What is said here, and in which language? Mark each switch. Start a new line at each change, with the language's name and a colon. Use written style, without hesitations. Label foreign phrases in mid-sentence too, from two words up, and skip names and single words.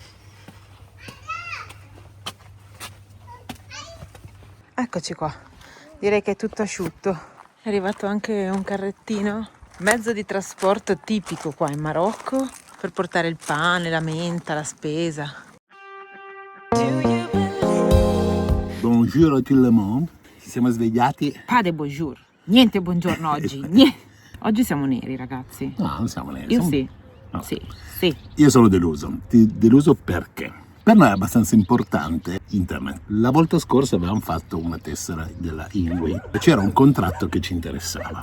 Italian: Eccoci qua, direi che è tutto asciutto. È arrivato anche un carrettino, mezzo di trasporto tipico qua in Marocco, per portare il pane, la menta, la spesa.
French: Bonjour a tout le monde.
Italian: Ci siamo svegliati.
French: Pas de bonjour.
Italian: Niente buongiorno oggi. Oggi siamo neri, ragazzi. No, non siamo neri. Io sì. No. Sì. Io sono deluso. Deluso perché? Per noi è abbastanza importante internet. La volta scorsa avevamo fatto una tessera della Inway. C'era un contratto che ci interessava.